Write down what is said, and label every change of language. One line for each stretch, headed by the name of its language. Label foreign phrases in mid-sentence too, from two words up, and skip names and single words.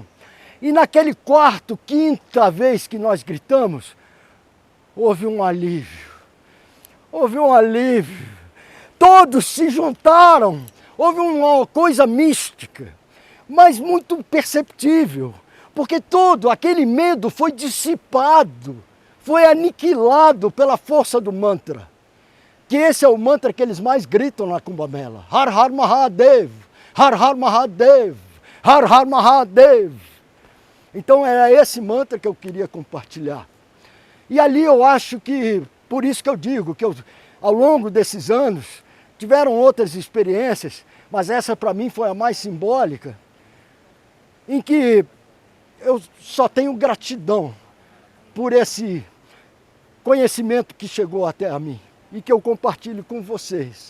Portuguese: E naquele quarto, quinta vez que nós gritamos, houve um alívio, todos se juntaram, houve uma coisa mística, mas muito perceptível, porque todo aquele medo foi dissipado, foi aniquilado pela força do mantra, que esse é o mantra que eles mais gritam na Cumbamela,
Sanskrit: Har Har Mahadev, Har Har Mahadev, Har Har Mahadev.
Portuguese: Então era esse mantra que eu queria compartilhar. E ali eu acho que, por isso que eu digo, que ao longo desses anos, tiveram outras experiências, mas essa para mim foi a mais simbólica, em que eu só tenho gratidão por esse conhecimento que chegou até a mim e que eu compartilho com vocês.